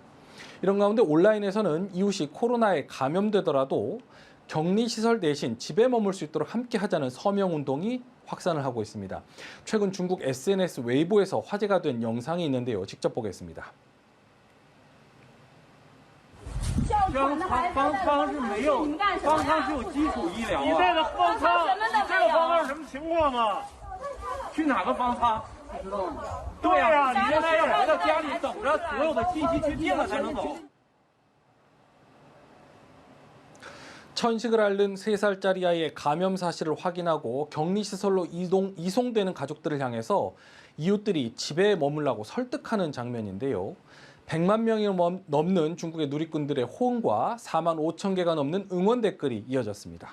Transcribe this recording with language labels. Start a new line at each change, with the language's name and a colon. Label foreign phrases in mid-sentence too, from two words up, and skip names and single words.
Korean: 이런 가운데 온라인에서는 이웃이 코로나에 감염되더라도 격리시설 대신 집에 머물 수 있도록 함께 하자는 서명운동이 확산을 하고 있습니다. 최근 중국 SNS 웨이보에서 화제가 된 영상이 있는데요. 직접 보겠습니다.
Chinese: 方舱是没有，方舱是有基础医疗。你这个方舱，你这个方舱什么情况啊？去哪个方舱？不知道吗？对呀，你现在要回到家里等着所有的信息去定了才能走。
Korean: 천식을 앓는 3살짜리 아이의 감염 사실을 확인하고 격리시설로 이송되는 가족들을 향해서 이웃들이 집에 머물라고 설득하는 장면인데요. 100만 명이 넘는 중국의 누리꾼들의 호응과 4만 5천 개가 넘는 응원 댓글이 이어졌습니다.